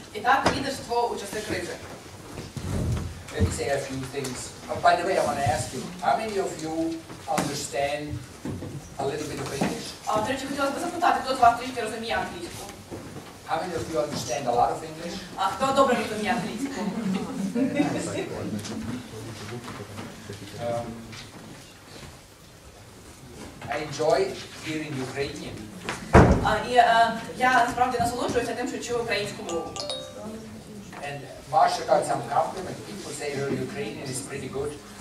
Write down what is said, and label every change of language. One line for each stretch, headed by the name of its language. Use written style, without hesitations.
Ukrainian: І так, лідерство у часи кризи.
English: Let me say a few things. By the way, I want to ask you, how many of you understand a little bit of English?
Ukrainian: До речі, хотілося б запитати, хто з вас трішки розуміє англійську?
English: How many of you understand a lot of English?
Ukrainian: Хто добре розуміє англійську?
English: I enjoy hearing Ukrainian.
Ukrainian: І я насправді насолоджуюся тим, що чую українську мову.
English: And Marsha got some compliment. People say her Ukrainian is pretty good.